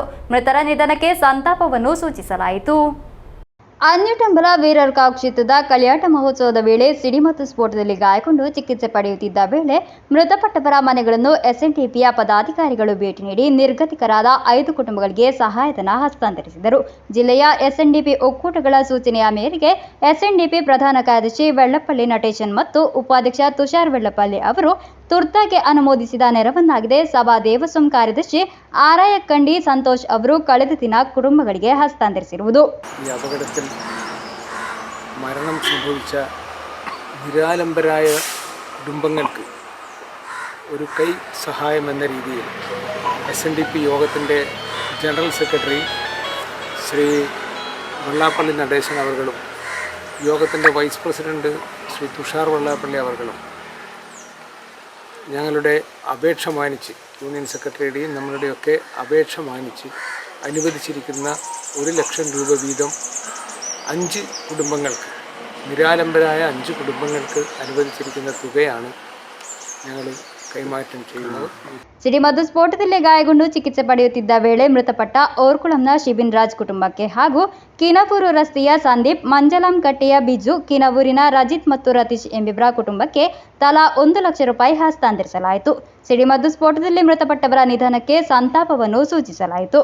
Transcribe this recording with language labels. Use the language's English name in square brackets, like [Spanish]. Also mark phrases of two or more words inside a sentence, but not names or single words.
[Kannada] ಮೃತರ ನಿಧನಕ್ಕೆ ಸಂತಾಪವನ್ನು ಸೂಚಿಸಲಾಯಿತು. ಅನ್ಯುಟಂಬಲ ವೀರರ್ಕಾವ್ ಕ್ಷೇತ್ರದ ಕಲ್ಯಾಟ ಮಹೋತ್ಸವದ ವೇಳೆ ಸಿಡಿಮದ್ದು ಸ್ಫೋಟದಲ್ಲಿ ಗಾಯಗೊಂಡು ಚಿಕಿತ್ಸೆ ಪಡೆಯುತ್ತಿದ್ದ ವೇಳೆ ಮೃತಪಟ್ಟವರ ಮನೆಗಳನ್ನು SNDPಯ ಪದಾಧಿಕಾರಿಗಳು ಭೇಟಿ ನೀಡಿ ನಿರ್ಗತಿಕರಾದ 5 ಕುಟುಂಬಗಳಿಗೆ ಸಹಾಯಧನ ಹಸ್ತಾಂತರಿಸಿದರು. ಜಿಲ್ಲೆಯ SNDP ಒಕ್ಕೂಟಗಳ ಸೂಚನೆಯ ಮೇರೆಗೆ SNDP ಪ್ರಧಾನ ಕಾರ್ಯದರ್ಶಿ ವೆಳ್ಳಪ್ಪಳ್ಳಿ ನಟೇಶನ್ ಮತ್ತು ಉಪಾಧ್ಯಕ್ಷ ತುಷಾರ್ ವೆಳ್ಳಪ್ಪಳ್ಳಿ ಅವರು ತುರ್ತಾಗಿ ಅನುಮೋದಿಸಿದ ನೆರವನ್ನಾಗಿದೆ സഭാ ദേവസ്വം ಕಾರ್ಯದರ್ಶಿ ആറായക്കണ്ടി ಸಂತೋಷ್ ಅವರು ಕಳೆದ ದಿನ ಕುಟುಂಬಗಳಿಗೆ ಹಸ್ತಾಂತರಿಸಿರುವುದು. [Malayalam] ഈ അപകടത്തിൽ മരണം സംഭവിച്ച നിരാലംബരായ കുടുംബങ്ങൾക്ക് ഒരു കൈ സഹായം എന്ന രീതിയിൽ SNDP യോഗത്തിൻ്റെ ജനറൽ സെക്രട്ടറി ശ്രീ വെള്ളാപ്പള്ളി നടേശൻ അവർകളും യോഗത്തിൻ്റെ വൈസ് പ്രസിഡന്റ് ശ്രീ തുഷാർ വെള്ളാപ്പള്ളി അവർകളും ഞങ്ങളുടെ അപേക്ഷ മാനിച്ച്, യൂണിയൻ സെക്രട്ടറിയുടെയും നമ്മളുടെയൊക്കെ അപേക്ഷ മാനിച്ച് അനുവദിച്ചിരിക്കുന്ന 1 ലക്ഷം രൂപ വീതം 5 കുടുംബങ്ങൾക്ക്, നിരാലംബരായ 5 കുടുംബങ്ങൾക്ക് അനുവദിച്ചിരിക്കുന്ന തുകയാണ് ഞങ്ങൾ ಕೈಮಾಟಂ ചെയ്യുന്നത്. [Kannada] ಸಿಡಿಮದ್ದು ಸ್ಫೋಟದಲ್ಲಿ ಗಾಯಗೊಂಡು ಚಿಕಿತ್ಸೆ ಪಡೆಯುತ್ತಿದ್ದ ವೇಳೆ ಮೃತಪಟ್ಟ ಓರ್ಕುಳಂನ ಶಿಬಿನ್ ರಾಜ್ ಕುಟುಂಬಕ್ಕೆ ಹಾಗೂ ಕಿನವೂರು ರಸ್ತೆಯ ಸಂದೀಪ್, ಮಂಜಲಾಂಕಟ್ಟೆಯ ಬಿಜು, ಕಿನವೂರಿನ ರಜಿತ್ ಮತ್ತು ರತೀಶ್ ಎಂಬಿಬ್ಬರ ಕುಟುಂಬಕ್ಕೆ ತಲಾ 1 ಲಕ್ಷ ರೂಪಾಯಿ ಹಸ್ತಾಂತರಿಸಲಾಯಿತು. ಸಿಡಿಮದ್ದು ಸ್ಫೋಟದಲ್ಲಿ ಮೃತಪಟ್ಟವರ ನಿಧನಕ್ಕೆ ಸಂತಾಪವನ್ನು ಸೂಚಿಸಲಾಯಿತು.